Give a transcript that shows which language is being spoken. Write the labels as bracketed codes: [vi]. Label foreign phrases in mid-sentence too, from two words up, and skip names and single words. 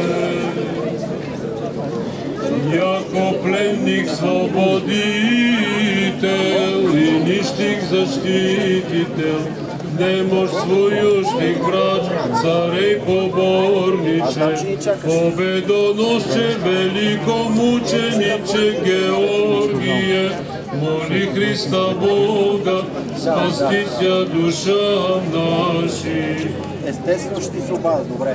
[cu] Яко пленник свободител и нищих защитител, немощ своюшних врач, царей поборниче, победоносче, великомучениче Георгие, моли Христа Бога, спастися душа наши. [bg] Естествено ще ти се обадя, добре.